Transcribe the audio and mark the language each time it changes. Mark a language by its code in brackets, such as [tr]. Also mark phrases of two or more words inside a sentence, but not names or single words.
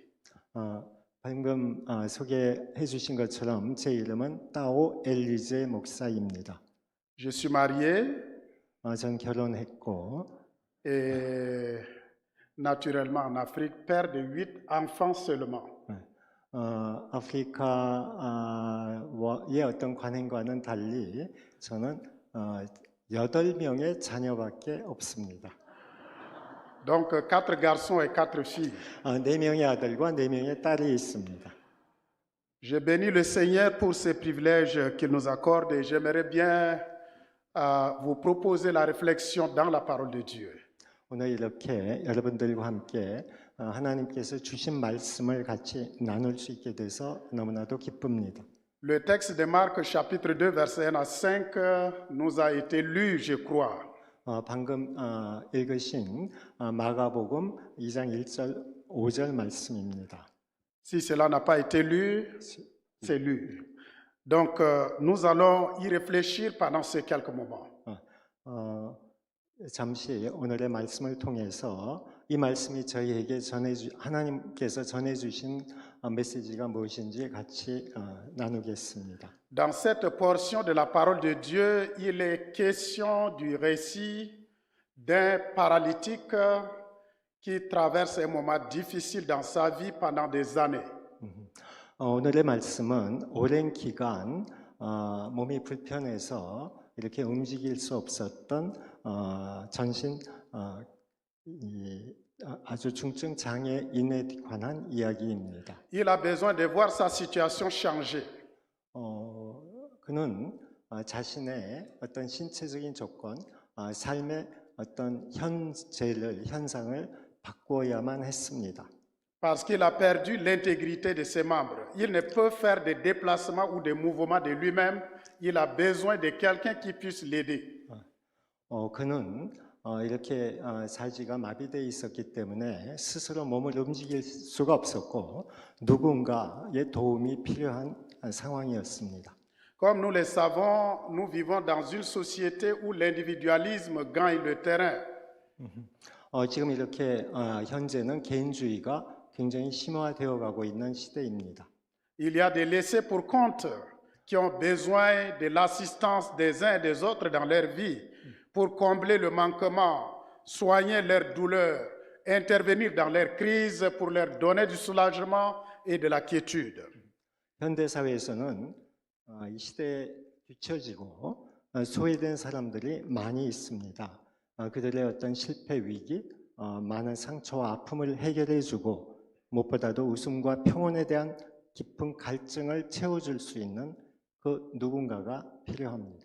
[ko] 방금 소개해 주신 것처럼 제 이름은 따오 엘리제 목사입니다. [fr] Je suis marié. [ko] 전 결혼했고 [fr] et naturellement en Afrique, père de 8 enfants seulement. [ko] 아프리카의 어떤 관행과는 달리 저는 8명의 자녀밖에 없습니다. [fr] Donc 4 garçons et 4 filles. [ko] 4명의 아들과 4명의 딸이 있습니다. [fr] Je bénis le Seigneur pour ces privilèges qu'il nous accorde et j'aimerais bien vous proposer la réflexion dans la parole de Dieu. [ko] 오늘 이렇게 여러분들과 함께 하나님께서 주신 말씀을 같이 나눌 수 있게 돼서 너무나도 기쁩니다. [fr] Le texte de Marc chapitre 2 verset 1 à 5 nous a été lu, je crois. [ko] 방금 읽으신 마가복음 2장 1절 5절 말씀입니다. [fr] Si cela n'a pas été lu, c'est lu. Donc nous allons y réfléchir pendant ces quelques moments. [ko] 잠시 오늘의 말씀을 통해서 이 말씀이 저희에게 하나님께서 전해주신 메시지가 무엇인지 같이 나누겠습니다. [fr] Dans cette portion de la parole de Dieu, il est question du récit d'un paralytique qui traverse un moment difficile dans sa vie pendant des années. [ko] 오늘의 말씀은 오랜 기간 몸이 불편해서 이렇게 움직일 수 없었던 전신 아주 중증 장애인에 관한 이야기입니다. [fr] Il a besoin de voir sa situation changer. [ko] 그는 자신의 어떤 신체적인 조건, 삶의 어떤 현상을 바꾸어야만 했습니다. [fr] Parce qu'il a perdu l'intégrité de ses membres. Il ne peut faire des déplacements ou des mouvements de lui-même. Il a besoin de quelqu'un qui puisse l'aider. [ko] 그는 이렇게 사지가 마비되어 있었기 때문에 스스로 몸을 움직일 수가 없었고 누군가의 도움이 필요한 상황이었습니다. [fr] Comme nous le savons, nous vivons dans une société où l'individualisme gagne le terrain. [ko] 지금 이렇게 현재는 개인주의가 굉장히 심화되어 가고 있는 시대입니다. [fr] Il y a des laissés pour compte qui ont besoin de l'assistance des uns et des autres dans leur vie pour combler le manquement, soigner leurs douleurs, intervenir dans leurs crises pour leur donner du soulagement et de la quiétude. [ko] 현대 사회에서는 이 시대에 뒤처지고 소외된 사람들이 많이 있습니다. 그들의 어떤 실패 위기, 많은 상처와 아픔을 해결해주고 무엇보다도 웃음과 평온에 대한 깊은 갈증을 채워줄 수 있는 그 누군가가 필요합니다.